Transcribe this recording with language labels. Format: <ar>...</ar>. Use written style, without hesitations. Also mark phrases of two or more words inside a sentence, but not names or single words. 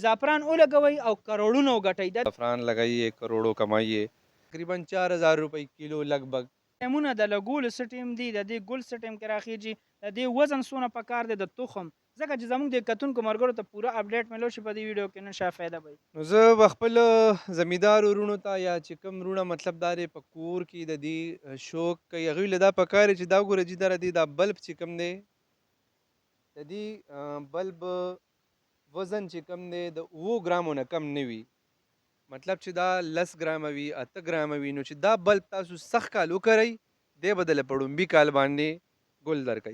<ps>زعفران ولګوئ او کروڑونه وګټئ.</ps> <ur>زعفران لگائیے کروڑوں کمائیے تقریباً 4,000 روپے کلو لگ بھگ.</ur> <ps>ټایمونه د لګولو څه ټیم دي، د دې ګل څه ټیم کې راخیږي، د دې وزن څونه پکار دی، د تخم، ځکه چې زموږ د کتونکو ملګرو ته پوره اپډیټ ملو شي په دې ویډیو کې، نن شا فایده به وي. نو زه به خپل زمیندار ورونو ته یا چې کوم وروڼه مطلب دا دی په کور کې د دې شوق کوي هغوی له دا پکار دی چې دا وګوره جي دره دې دا بلب چې کوم دی د دې بلب وزن چې کوم دی د 7 ګرامو نه کم نه وي، مطلب چې دا 10 ګرامه وي 8 ګرامه وي، نو چې دا بلب تاسو سخت کال وکړئ دی به دله په ړومبي کال باندې ګل درکوي.</ps>